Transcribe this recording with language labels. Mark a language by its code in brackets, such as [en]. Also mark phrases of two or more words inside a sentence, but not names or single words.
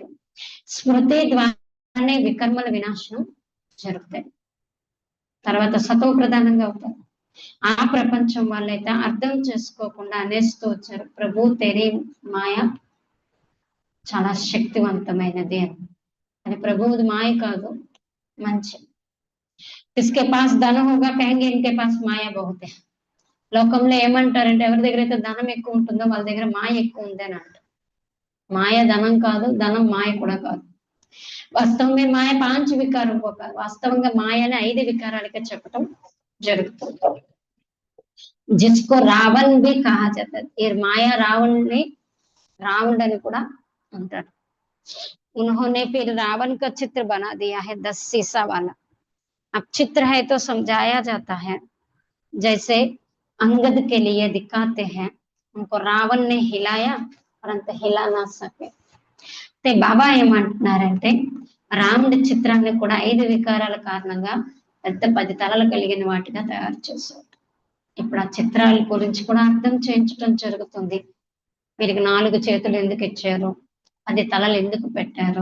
[te] స్మృతి ద్వారానే వికర్మల వినాశనం జరుగుతాయి, తర్వాత సతో ప్రధానంగా అవుతారు. ఆ ప్రపంచం వాళ్ళైతే అర్థం చేసుకోకుండా అనేస్తూ వచ్చారు, [hi] प्रभु तेरी माया [te] చాలా శక్తివంతమైనది అని. అది ప్రభువుది మాయ కాదు, మంచి. [hi] किसके पास धन होगा कहेंगे इनके पास माया बहुत है. [te] లోకంలో ఏమంటారంటే ఎవరి దగ్గర అయితే ధనం ఎక్కువ ఉంటుందో వాళ్ళ దగ్గర మాయ ఎక్కువ ఉంది అని అంటారు. మాయ ధనం కాదు, ధనం మాయ కూడా కాదు. వాస్తవంగా మాయ 5 వికారం కాదు, వాస్తవంగా మాయని 5 వికారాలకే చెప్పటం జరుగుతుంది. [hi] जिसको रावण भी कहा जाता है. ये माया रावण [te] అని కూడా అంటారు. [hi] उन्होंने फिर रावण का चित्र बना दिया है 10 शीशा वाला. अब चित्र है तो समझाया जाता है, जैसे अंगद के लिए दिखाते हैं, उनको रावण ने हिलाया परंतु हिला ना सके। [te] అయితే బాబా ఏమంటున్నారంటే రాముడి చిత్రాన్ని కూడా 5 వికారాల కారణంగా పెద్ద 10 తలలు కలిగిన వాటిగా తయారు చేశారు. ఇప్పుడు ఆ చిత్రాల గురించి కూడా అర్థం చేయించడం జరుగుతుంది. వీరికి 4 చేతులు ఎందుకు ఇచ్చారు? 10 తలలు ఎందుకు పెట్టారు?